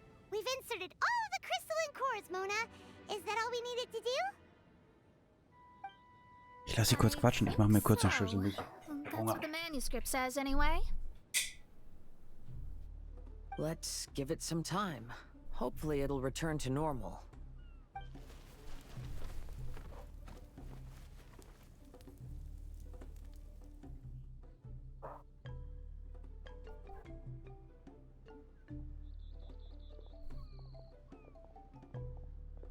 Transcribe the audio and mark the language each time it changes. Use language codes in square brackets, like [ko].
[en] We've inserted all the crystalline cores, Mona. Is that all we needed to do? [de] Ich lasse sie kurz quatschen. Ich mache mir kurz eine Schüssel. [en] That's what the manuscript says anyway. Let's give it some time. Hopefully it'll return to normal. Is that all we needed to do?